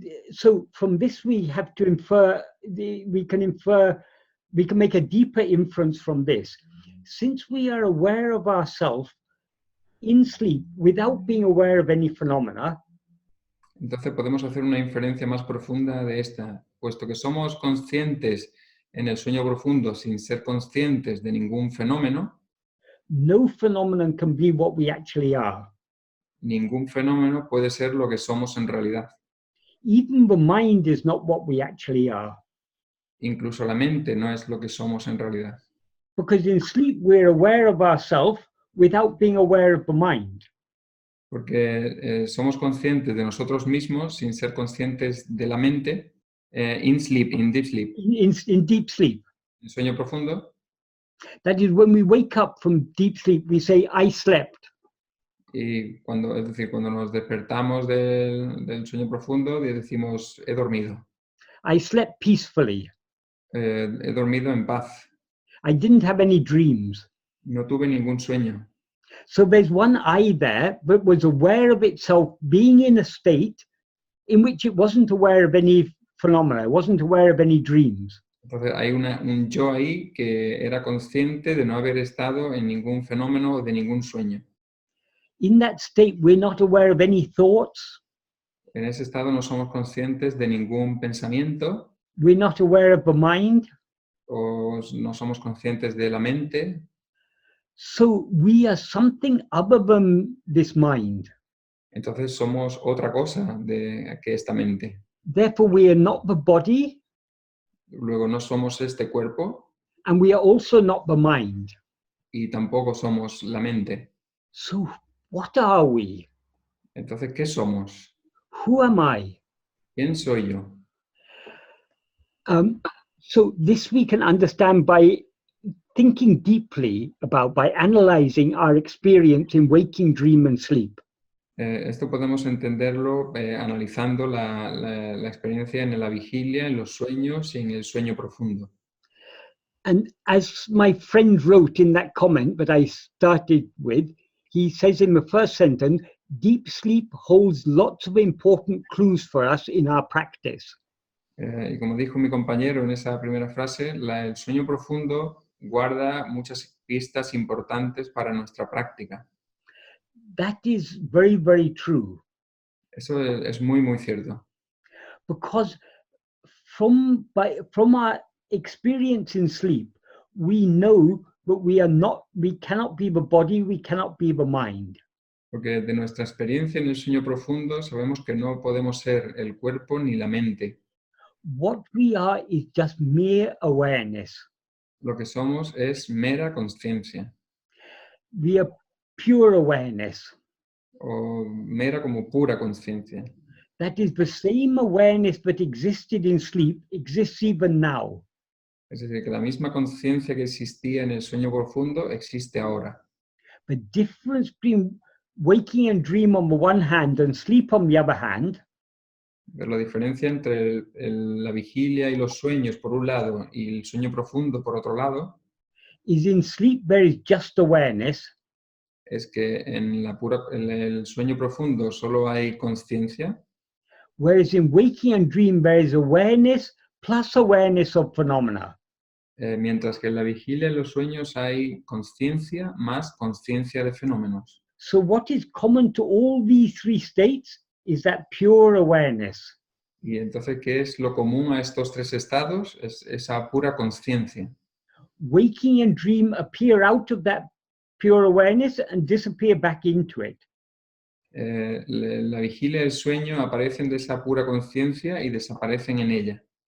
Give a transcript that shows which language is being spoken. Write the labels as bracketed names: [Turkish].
[English] so from this we have to infer, we can make a deeper inference from this. Since we are aware of ourselves in sleep without being aware of any phenomena, [Spanish] Entonces podemos hacer una inferencia más profunda de esta, puesto que somos conscientes en el sueño profundo sin ser conscientes de ningún fenómeno, [English] no phenomenon can be what we actually are. [Spanish] ningún fenómeno puede ser lo que somos en realidad. [English] Even the mind is not what we actually are. [Spanish] Incluso la mente no es lo que somos en realidad. [English] Because in sleep we're aware of ourselves without being aware of the mind. [Spanish] Porque somos conscientes de nosotros mismos sin ser conscientes de la mente, [English] in sleep, in deep sleep, In deep sleep. [Spanish] en sueño profundo. [English] That is, when we wake up from deep sleep, we say, I slept. [Spanish] Y cuando, es decir, cuando nos despertamos del sueño profundo, decimos, he dormido. [English] I slept peacefully. [Spanish] He dormido en paz. [English] I didn't have any dreams. [Spanish] No tuve ningún sueño. [English] So there's one I there that was aware of itself being in a state in which it wasn't aware of any phenomena, it wasn't aware of any dreams. [Spanish] Entonces hay un yo ahí que era consciente de no haber estado en ningún fenómeno o de ningún sueño. [English] In that state, we're not aware of any thoughts. [Spanish] En ese estado no somos conscientes de ningún pensamiento. [English] We're not aware of the mind. [Spanish] O no somos conscientes de la mente. [English] So we are something other than this mind. [Spanish] Entonces somos otra cosa que esta mente. [English] Therefore, we are not the body. [Spanish] Luego no somos este cuerpo. [English] And we are also not the mind. [Spanish] Y tampoco somos la mente. [English] So what are we? [Spanish] Entonces, ¿qué somos? [English] Who am I? [Spanish] ¿Quién soy yo? [English] So this we can understand by thinking deeply about, by analyzing our experience in waking, dream, and sleep. [Spanish] Esto podemos entenderlo analizando la experiencia en la vigilia, en los sueños y en el sueño profundo. [English] And as my friend wrote in that comment that I started with, he says in the first sentence, deep sleep holds lots of important clues for us in our practice. [Spanish] Y como dijo mi compañero en esa primera frase, el sueño profundo guarda muchas pistas importantes para nuestra práctica. [English] That is very, very true. [Spanish] Eso es muy, muy cierto. [English] Because from our experience in sleep, we know that we cannot be the body, we cannot be the mind. [Spanish] Porque de nuestra experiencia en el sueño profundo sabemos que no podemos ser el cuerpo ni la mente. [English] What we are is just mere awareness. [Spanish] Lo que somos es mera conciencia. [English] We are pure awareness. [Spanish] O mera como pura conciencia. [English] That is, the same awareness that existed in sleep exists even now. [Spanish] Es decir, que la misma conciencia que existía en el sueño profundo existe ahora. [English] The difference between waking and dream on the one hand and sleep on the other hand [Spanish] Pero la diferencia entre la vigilia y los sueños por un lado y el sueño profundo por otro lado [English] is in sleep there is just awareness. [Spanish] Es que en el sueño profundo solo hay conciencia. [English] Whereas in waking and dream there is awareness plus awareness of phenomena. [Spanish] Mientras que en la vigilia y los sueños hay conciencia más conciencia de fenómenos. [English] So what is common to all these three states is that pure awareness. [Spanish] Y entonces, ¿qué es lo común a estos tres estados? Es esa pura conciencia. [English] Waking and dream appear out of that pure awareness and disappear back into it. [Spanish] La vigilia y el sueño aparecen de esa pura conciencia y desaparecen en ella.